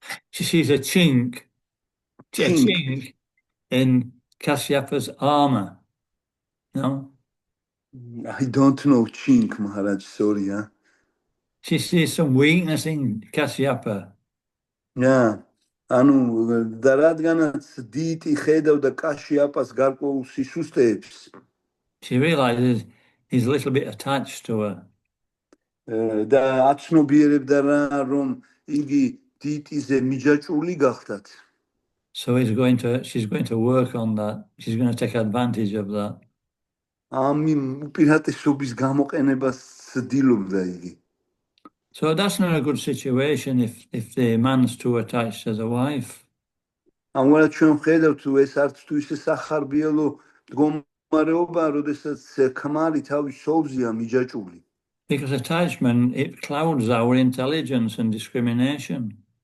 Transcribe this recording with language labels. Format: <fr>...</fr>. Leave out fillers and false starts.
<en>She sees a chink in Kashyapa's armor. No? I don't know chink, Maharaj, sorry. She sees some weakness in Kashyapa. Yeah.</en> <ka>ანუ და რადგანაც დიტი ხედავდა კაშიაპას გარკვეულ სისუსტეებს,</ka> <en>she realizes he's a little bit attached to her.</en> <ka>და აცნობიერებდა რა, რომ იგი დიტიზე მიჯაჭვული გახდათ.</ka> <en>So she's going to work on that. She's going to take advantage of that.</en> <ka>Ამ უპირატესობის გამოყენებას ცდილობდა იგი.</ka> <en>So that's not a good situation if the man's too attached to the wife.</en> <ka>ამგვარად ჩვენ ვხედავთ, ეს არც თუ ისე სახარბიელო მდგომარეობა, როდესაც ქმარი თავის სოლზეა მიჯაჭვული.</ka> <en>Because attachment, it clouds our intelligence and discrimination.</en>